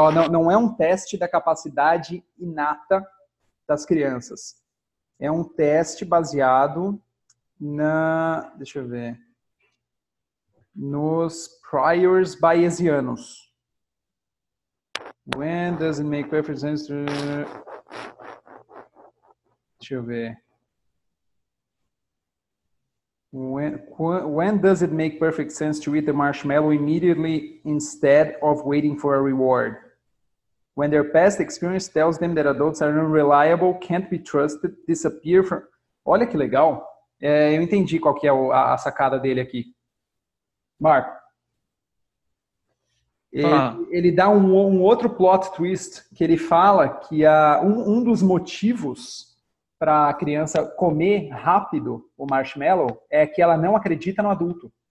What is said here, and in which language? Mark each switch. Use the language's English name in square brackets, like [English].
[Portuguese] Não é um teste da capacidade inata das crianças. É um teste baseado deixa eu ver, nos priors bayesianos. [English] When does it make perfect sense to... [Portuguese] Deixa eu ver. [English] When does it make perfect sense to eat the marshmallow immediately instead of waiting for a reward? When their past experience tells them that adults are unreliable, can't be trusted, disappear from... [Portuguese] Olha que legal. Eu entendi qual que é a sacada dele aqui. Marco. Ele dá um outro plot twist, que ele fala que um dos motivos para a criança comer rápido o marshmallow é que ela não acredita no adulto.